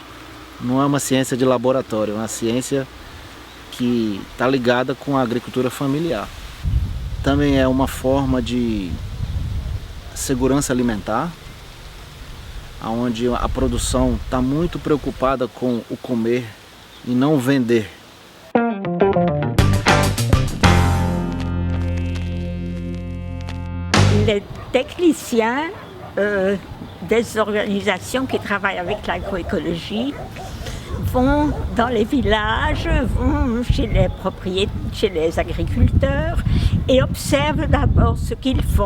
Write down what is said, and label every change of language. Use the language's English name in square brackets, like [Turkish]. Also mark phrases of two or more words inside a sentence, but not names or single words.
[Portuguese] Não é uma ciência de laboratório, é uma ciência que está ligada com a agricultura familiar. Também é uma forma de segurança alimentar, onde a produção está muito preocupada com o comer e não vender. [French] Les techniciens des organisations qui travaillent avec l'agroécologie vont dans les villages, vont chez les propriétaires, chez les agriculteurs et observent d'abord ce qu'ils font.